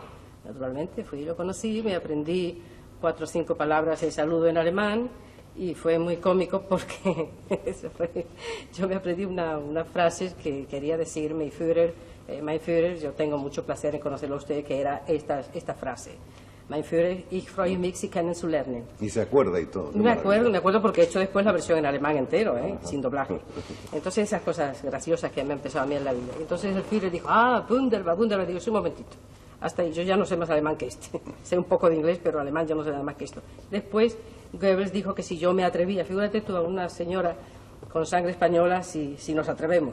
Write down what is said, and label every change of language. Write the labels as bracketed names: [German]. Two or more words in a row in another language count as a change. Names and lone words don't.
[Spanish] Naturalmente, fui y lo conocí, me aprendí 4 o 5 palabras de saludo en alemán, y fue muy cómico porque yo me aprendí unas frases que quería decir [German] mein Führer, [Spanish] yo tengo mucho placer en conocerlo a usted, que era esta frase: [German] Mein Führer, ich freue mich, Sie kennen zu lernen. [Spanish] Y se acuerda y todo. Me acuerdo porque he hecho después la versión en alemán entero, sin doblaje. Entonces esas cosas graciosas que me han empezado a mí en la vida. Entonces el Führer dijo, [German] wunderbar, wunderbar. [Spanish] Digo, sí, un momentito. Hasta ahí, yo ya no sé más alemán que este. Sé un poco de inglés, pero alemán yo no sé nada más que esto. Después Goebbels dijo que si yo me atrevía, figúrate tú a una señora con sangre española, si nos atrevemos.